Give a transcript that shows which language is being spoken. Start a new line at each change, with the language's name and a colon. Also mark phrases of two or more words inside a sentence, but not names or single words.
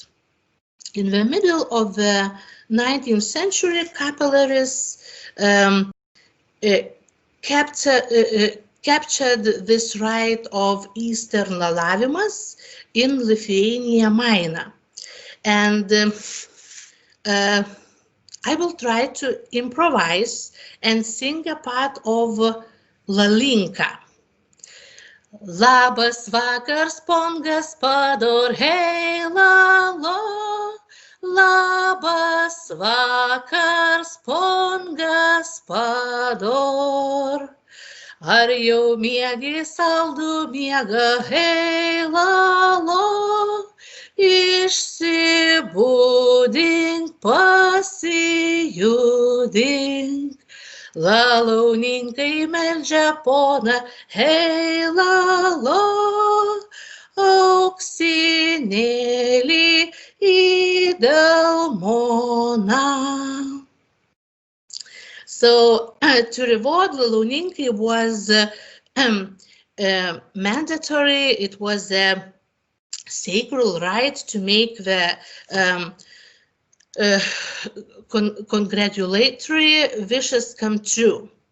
English: In the middle of the 19th century, capillaries captured this rite of Easter lalavimas in Lithuania Minor. And I will try to improvise and sing a part of Lalinka.
Lithuanian: Labas vakars, pongas pador, hei lalo. Labas vakars, pongas pador. Ar jau miegi saldų miegą, hei lalo. Išsibūdink, pasijudink. Lalauninkai meldžia poną, hei lalo. Auksinėlį į delmoną.
English: So, to reward lalauninkai was mandatory. It was a sacred right to make the congratulatory wishes come true.